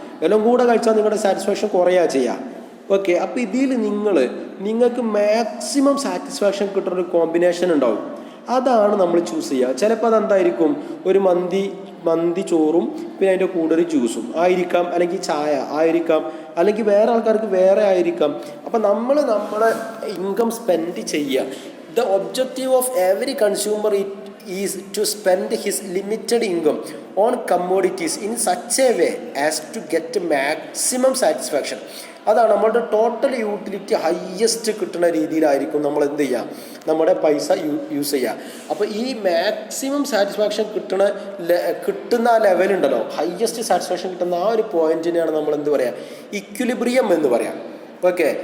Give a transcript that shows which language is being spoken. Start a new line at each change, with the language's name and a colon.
Malayalam: എല്ലാം കൂടെ കഴിച്ചാൽ നിങ്ങളുടെ സാറ്റിസ്ഫാക്ഷൻ കുറയാ ചെയ്യാം. ഓക്കെ. അപ്പോൾ ഇതിൽ നിങ്ങൾക്ക് മാക്സിമം സാറ്റിസ്ഫാക്ഷൻ കിട്ടുന്നൊരു കോമ്പിനേഷൻ ഉണ്ടാവും. അതാണ് നമ്മൾ ചൂസ് ചെയ്യുക. ചിലപ്പോൾ അതെന്തായിരിക്കും, ഒരു മന്തി ചോറും പിന്നെ അതിൻ്റെ കൂടെ ഒരു ജ്യൂസും ആയിരിക്കാം, അല്ലെങ്കിൽ ചായ ആയിരിക്കാം, അല്ലെങ്കിൽ വേറെ ആൾക്കാർക്ക് വേറെ ആയിരിക്കാം. അപ്പം നമ്മളെ ഇൻകം സ്പെൻഡ് ചെയ്യുക.
English: The objective of every consumer is to spend his limited income on commodities in such a way as to get maximum satisfaction.
Malayalam: അതാണ് നമ്മളുടെ ടോട്ടൽ യൂട്ടിലിറ്റി ഹയ്യസ്റ്റ് കിട്ടുന്ന രീതിയിലായിരിക്കും നമ്മൾ എന്ത് ചെയ്യുക, നമ്മുടെ പൈസ യൂസ് ചെയ്യുക. അപ്പോൾ ഈ മാക്സിമം സാറ്റിസ്ഫാക്ഷൻ കിട്ടുന്ന ആ ലെവലുണ്ടല്ലോ, ഹയ്യസ്റ്റ് സാറ്റിസ്ഫാക്ഷൻ കിട്ടുന്ന ആ ഒരു പോയിന്റിനെയാണ് നമ്മൾ എന്ത് പറയുക, ഇക്വിലിബ്രിയം എന്ന് പറയാം. ഓക്കെ.